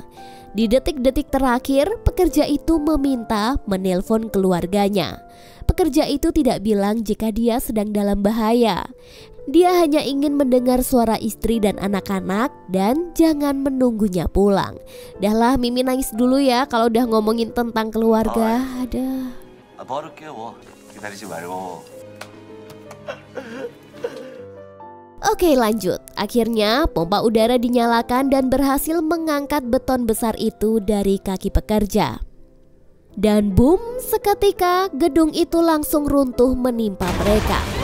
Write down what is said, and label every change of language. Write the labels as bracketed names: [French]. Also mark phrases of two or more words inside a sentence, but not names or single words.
[Indonesian] Di detik-detik terakhir, pekerja itu meminta menelpon keluarganya. Pekerja itu tidak bilang jika dia sedang dalam bahaya. Dia hanya ingin mendengar suara istri dan anak-anak dan jangan menunggunya pulang. Dahlah, Mimi nangis dulu ya kalau udah ngomongin tentang keluarga. Ada. [Korean] 바로 깨워. 기다리지 말고. [Indonesian] Oke, lanjut. Akhirnya pompa udara dinyalakan dan berhasil mengangkat beton besar itu dari kaki pekerja. Dan boom, seketika gedung itu langsung runtuh menimpa mereka.